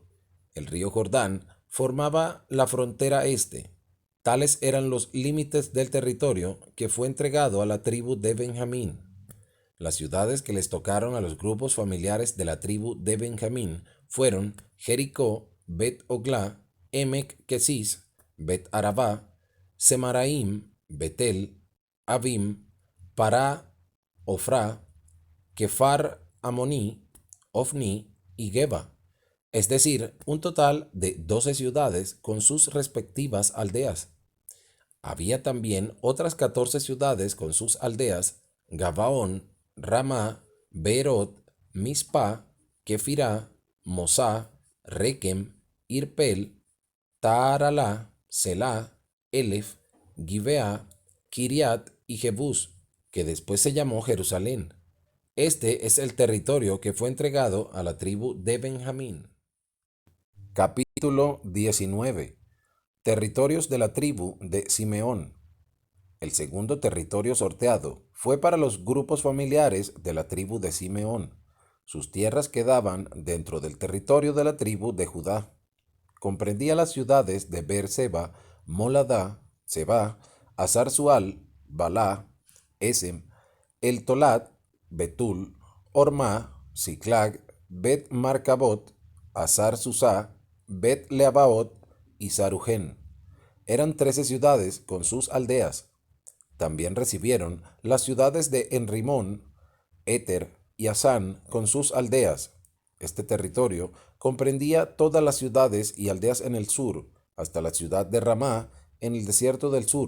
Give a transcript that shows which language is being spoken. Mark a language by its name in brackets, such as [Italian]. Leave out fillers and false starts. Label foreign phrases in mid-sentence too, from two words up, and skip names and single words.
[Spanish] El río Jordán formaba la frontera este. Tales eran los límites del territorio que fue entregado a la tribu de Benjamín. Las ciudades que les tocaron a los grupos familiares de la tribu de Benjamín fueron Jericó, Bet-Oglá, Emec Kesis, Bet-Arabá, Semaraim, Betel, Abim, Pará, Ofrá, Kefar Amoní, Ofni y Geba, es decir, un total de 12 ciudades con sus respectivas aldeas. Había también otras 14 ciudades con sus aldeas: Gabaón, Ramá, Beerot, Mizpá, Kefirá, Mosá, Requem, Irpel, Taaralá, Selá, Elef, Gibea, Kiriat y Jebús, que después se llamó Jerusalén. Este es el territorio que fue entregado a la tribu de Benjamín. Capítulo 19. Territorios de la tribu de Simeón. El segundo territorio sorteado fue para los grupos familiares de la tribu de Simeón. Sus tierras quedaban dentro del territorio de la tribu de Judá. Comprendía las ciudades de Beer-seba, Moladá, Seba, Hazar-Sual, Balá, Esem, El Tolat, Betul, Ormá, Siclag, Bet-Marcabot, Hazar-Susá, Bet-Leabaot y Sarujen. Eran 13 ciudades con sus aldeas. También recibieron las ciudades de Enrimón, Éter y Asán con sus aldeas. Este territorio comprendía todas las ciudades y aldeas en el sur, hasta la ciudad de Ramá en el desierto del sur.